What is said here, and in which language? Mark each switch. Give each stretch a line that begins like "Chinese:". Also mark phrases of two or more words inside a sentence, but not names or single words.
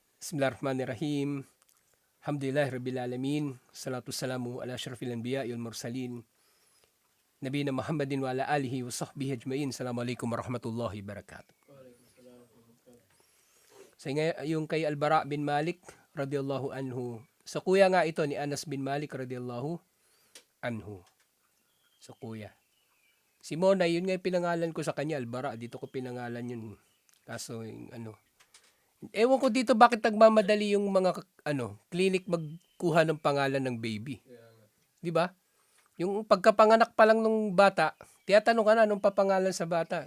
Arabic: بسم الله الرحمن الرحيم. الحمد لله رب العالمين. الصلاة السلام على أشرف الأنبياء والمرسلين. نبينا محمد وعلى آله وصحبه أجمعين. السلام عليكم ورحمة الله وبركاته.
Filipino: So yung kay Al-Bara bin Malik
Arabic: رضي الله عنه.
Filipino: Sa kuya nga ito ni Anas bin Malik
Arabic: رضي الله عنه.
Filipino: Sa kuya. Si Mona, yun nga yung pinangalan ko sa kanya, Al-Bara. Dito ko pinangalan yun. Kaso yung ewan ko dito bakit nagmamadali yung mga clinic magkuha ng pangalan ng baby. 'Di ba? Yung pagkapanganak pa lang nung bata, tiyatanong ka na anong papangalan sa bata.